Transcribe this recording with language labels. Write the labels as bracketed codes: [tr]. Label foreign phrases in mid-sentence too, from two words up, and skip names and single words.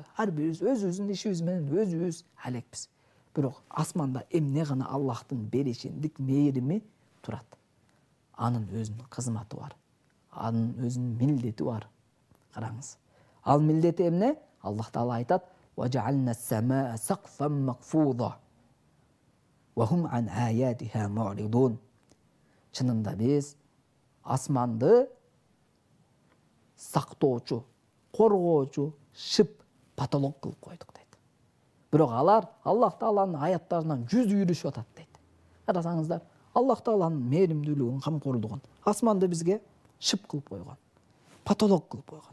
[ky] Ар бирибиз өзүбүздүн ишибиз менен өзүбүз алекпиз. Бирок асманда эмне гана Аллахтын берешендик мээрими турат. Анын өзүнүн кызматы бар. Анын өзүнүн милдети бар. Караңыз. Ал милдети эмне? Аллах Таала айтат: [ar] "وجعلنا السماء سقفا محفوظا وهم عن آياتها معرضون." [ky] Чынында биз асманды сактоочу, коргоочу шып потолок кылып койдук дейт. Бирок алар Аллах Тааланын аяттарынан жүз үйрүшүп атат дейт. Карасаңыздар, Аллах Тааланын мээримдүүлүгүн, камкорлугун асманды бизге шып кылып койгон, потолок кылып койгон.